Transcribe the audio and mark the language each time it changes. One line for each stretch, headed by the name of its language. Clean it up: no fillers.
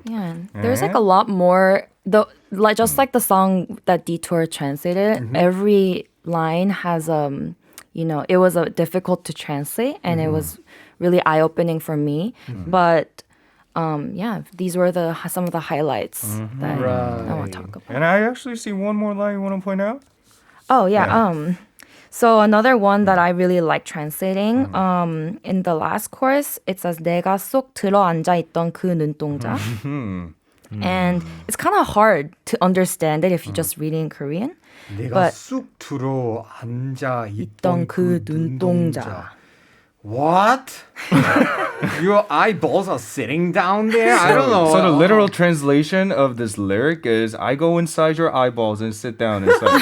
English: Yeah, there's like a lot more. Just like the song that Detour translated, every line has it was difficult to translate, and it was really eye opening for me. But these were some of the highlights that I want to talk about. And I actually see one more line you want to point out. Oh yeah. So another one that I really like translating. In the last chorus, it says
Korean: 내가 쏙 들어 앉아 있던 그 눈동자.
English: And it's kind of hard to understand it if you just read it in Korean.
Korean: 내가
English: But-
Korean: 쑥 들어 앉아 있던 그 그 눈동자. 눈동자.
English: What? Your eyeballs are sitting down there? I don't know. So the literal translation of this lyric is, I go inside your eyeballs and sit down inside.